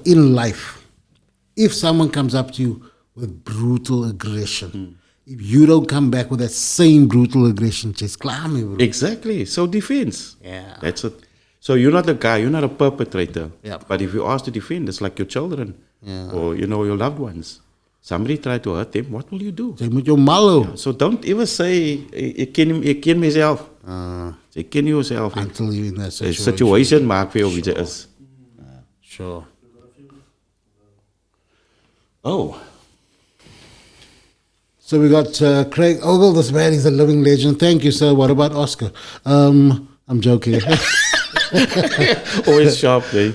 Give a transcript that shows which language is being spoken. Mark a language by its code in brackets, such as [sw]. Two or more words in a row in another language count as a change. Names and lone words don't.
[en] In life, if someone comes up to you with brutal aggression, if you don't come back with that same brutal aggression, just climb me, bro. Exactly. So defense. Yeah. That's it. So you're not the guy, you're not a perpetrator. Yeah. But if you ask to defend, it's like your children or, you know, your loved ones. Somebody try to hurt them, what will you do? [af] Jy moet jou malo. [en] So don't ever say, [af] ek ken myself. Jy ken yourself. [en] Until you're in that The situation. [af] situation maak vir jou wie jy is. [en] Sure. Oh. So we got Craig Ogle. This man is a living legend. Thank you, sir. What about Oscar? I'm joking. Always sharp, eh?